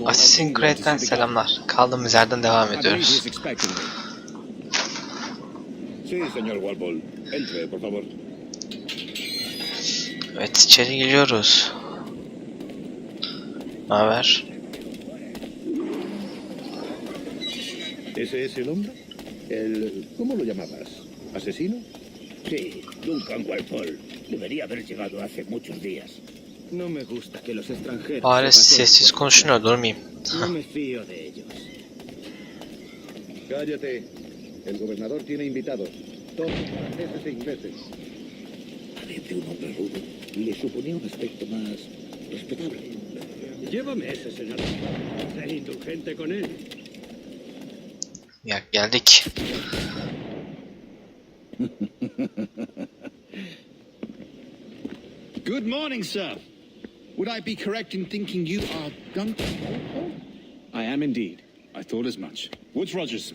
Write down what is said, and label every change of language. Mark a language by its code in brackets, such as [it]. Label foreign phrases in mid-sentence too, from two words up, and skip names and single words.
[tr] Assassin's Creed'den selamlar. Kaldığımız yerden devam ediyoruz. Evet, içeri giriyoruz. Ne haber? [es] ¿Ese es el hombre? ¿Cómo lo llamabas? ¿Asesino? Sí, Duncan Walpole. Debería haber llegado hace muchos días. No me gusta que los extranjeros... [tr] Bari sessiz konuşun, durmayayım. [es] No me fío de ellos. Cállate. El gobernador tiene invitados. Todos franceses e ingleses. Parece un hombre rudo. Le suponía un aspecto más respetable. Llévame ese señor. Sé indulgente con él. [tr] Ya geldik. [en] Good morning, sir. Would I be correct in thinking you are Duncan? I am indeed. I thought as much. Woods Rogers.